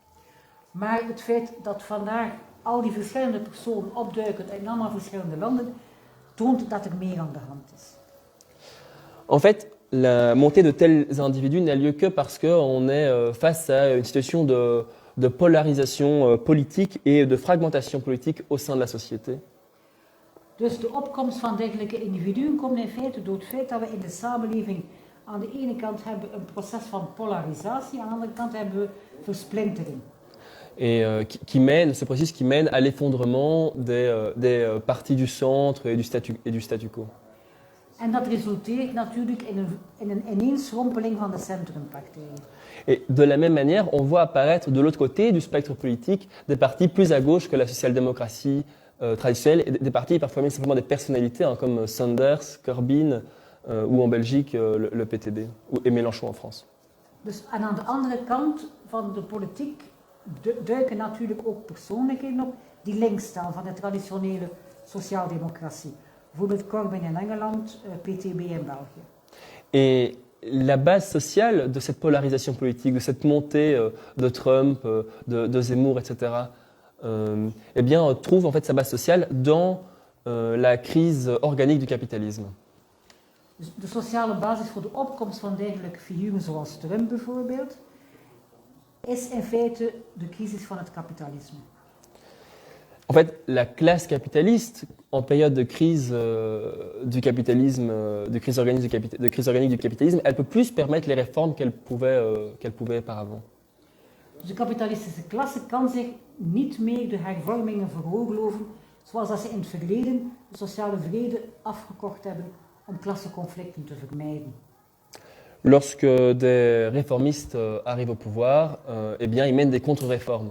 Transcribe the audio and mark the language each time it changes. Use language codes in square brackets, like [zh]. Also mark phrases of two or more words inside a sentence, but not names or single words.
[nl] Maar het feit dat vandaag al die verschillende personen opduiken in allemaal verschillende landen, toont dat er meer aan de hand is. [fr] En fait, la montée de tels individus n'a lieu que parce qu'on est face à une situation de polarisation politique et de fragmentation politique au sein de la société. [nl] Dus de opkomst van dergelijke individuen komt in feite door het feit dat we in de samenleving aan de ene kant hebben een proces van polarisatie, aan de andere kant hebben we versplintering. [fr] Et ce processus qui mène à l'effondrement des partis du centre et du statu quo. [nl] En dat resulteert natuurlijk in een ineensrompeling van de centrumpartijen. [fr] Et de la même manière, on voit apparaître de l'autre côté du spectre politique des partis plus à gauche que la social-démocratie traditionnelle, et des partis parfois même simplement des personnalités, comme Sanders, Corbyn, ou en Belgique le PTB, et Mélenchon en France. [nl] Dus, en aan de andere kant van de politiek duiken natuurlijk ook persoonlijkheden op die links staan van de traditionele sociaaldemocratie. Bijvoorbeeld Corbyn in Engeland, PTB in België. [fr] Et la base sociale de cette polarisation politique, de cette montée de Trump, de Zemmour, etc., eh bien, trouve en fait sa base sociale dans la crise organique du capitalisme. [nl] De sociale basis voor de opkomst van dergelijke figuren zoals Trump bijvoorbeeld, is in feite de crisis van het kapitalisme. [fr] En fait, la classe capitaliste, en période de crise du capitalisme, de crise organique du capitalisme, elle peut plus permettre les réformes qu'elle pouvait auparavant. [nl] Dus de kapitalistische klasse kan zich niet meer de hervormingen veroorloven, zoals dat ze in het verleden de sociale vrede afgekocht hebben om klassenconflicten te vermijden. [fr] Lorsque des réformistes arrivent au pouvoir, eh bien, ils mènent des contre-réformes.